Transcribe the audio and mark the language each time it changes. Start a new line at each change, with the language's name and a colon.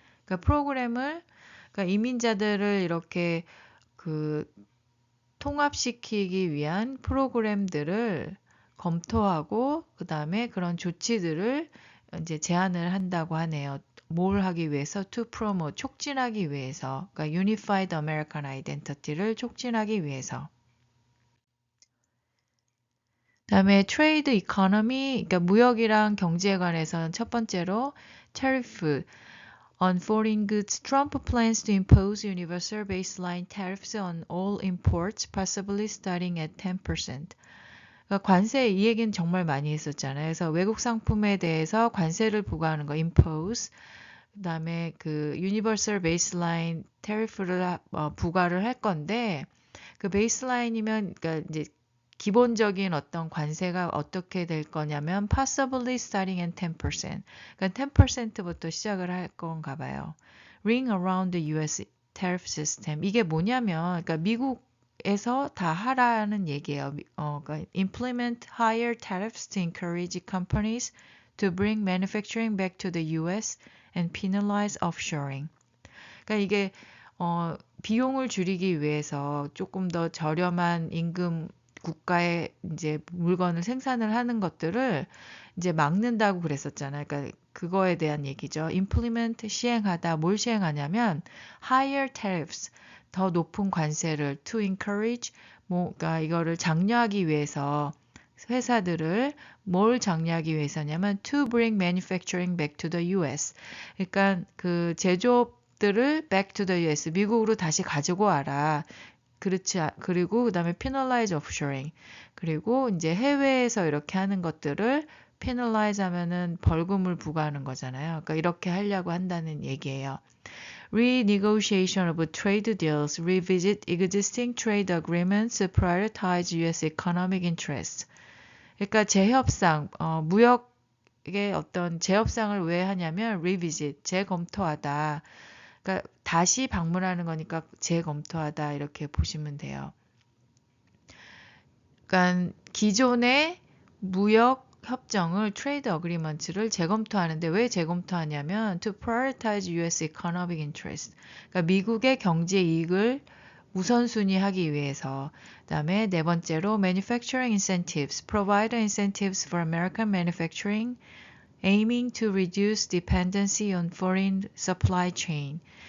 Korean: 그러니까 그러니까 이민자들을 이렇게 그 통합시키기 위한 프로그램들을 검토하고 그 다음에 그런 조치들을 이제 제안을 한다고 하네요. 뭘 하기 위해서?
English: To promote,
Korean: 촉진하기 위해서. 그러니까 Unified American Identity를 촉진하기 위해서. 그 다음에 Trade Economy, 그러니까 무역이랑 경제에 관해서는 첫 번째로
English: Tariff on foreign goods, Trump plans to impose universal baseline tariffs on all imports, possibly starting at 10%.
Korean: 그러니까 관세 이 얘기는 정말 많이 했었잖아요. 그래서 외국 상품에 대해서 관세를 부과하는 거, impose. 그다음에 그 universal baseline tariff를 부과를 할 건데 그 baseline이면 그러니까 이제 기본적인 어떤 관세가 어떻게 될 거냐면
English: possibly starting at 10%.
Korean: 그러니까 10%부터 시작을 할 건가 봐요.
English: Ring around the US tariff system.
Korean: 이게 뭐냐면 그러니까 미국에서 다 하라는 얘기예요.
English: 그러니까 implement higher tariffs to encourage companies to bring manufacturing back to the US and penalize offshoring.
Korean: 그러니까 이게 비용을 줄이기 위해서 조금 더 저렴한 임금 국가에 이제 물건을 생산을 하는 것들을 이제 막는다고 그랬었잖아요. 그러니까 그거에 대한 얘기죠. implement 시행하다. 뭘 시행하냐면 higher tariffs 더 높은 관세를 to encourage 그러니까 이거를 장려하기 위해서 회사들을 뭘 장려하기 위해서냐면
English: to bring manufacturing back to the US.
Korean: 그러니까 그 제조업들을 back to the US 미국으로 다시 가지고 와라. 그리고 그다음에 penalize offshoring. 그리고 이제 해외에서 이렇게 하는 것들을 penalize 하면은 벌금을 부과하는 거잖아요. 그러니까 이렇게 하려고 한다는 얘기예요.
English: Renegotiation of trade deals, revisit existing trade agreements, prioritize U.S. economic interests.
Korean: 그러니까 재협상, 무역의 어떤 재협상을 왜 하냐면 revisit, 재검토하다. 그러니까 다시 방문하는 거니까 재검토하다 이렇게 보시면 돼요. 그러니까 기존의 무역 협정을 트레이드 어그리먼트를 재검토하는데 왜 재검토하냐면
English: to prioritize US economic interest.
Korean: 그러니까 미국의 경제 이익을 우선순위 하기 위해서. 그다음에 네 번째로
English: manufacturing incentives, provide incentives for American manufacturing, aiming to reduce dependency on foreign supply chain.